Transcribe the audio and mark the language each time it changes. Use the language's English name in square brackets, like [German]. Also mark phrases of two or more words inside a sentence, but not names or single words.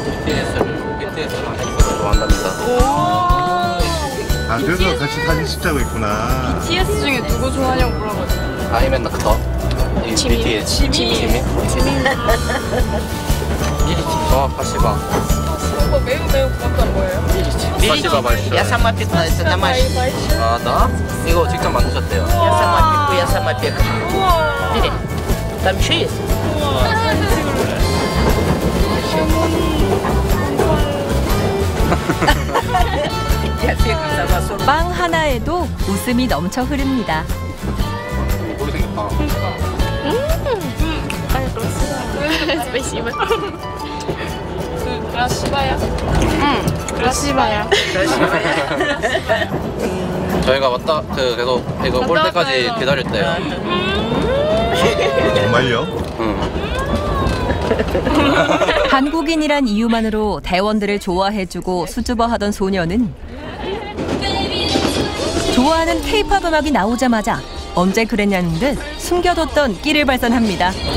[Korean] 아, 그래서 같이 사진 찍자고 했구나. BTS 중에 누구 좋아하냐고 물어봤어요. 아니면 кто? 지민. 지민. спасибо. 이거 매우 고맙다는 거예요? [Russian] спасибо большое. Я сама пекла, это домашний. [Korean] 아, да? 이거 직접 만드셨대요. [Russian] Я сама пеку, я сама пекла. Бери. Там еще есть? [Korean] 빵 하나에도 웃음이 넘쳐 흐릅니다. [Russian] Спасибо. красивая. красивая. [Korean] 저희가 계속 이거 볼 때까지 기다렸대요. 정말요? 한국인이란 이유만으로 대원들을 좋아해주고 수줍어하던 소녀는 좋아하는 K-팝 음악이 나오자마자 언제 그랬냐는 듯 숨겨뒀던 끼를 발산합니다.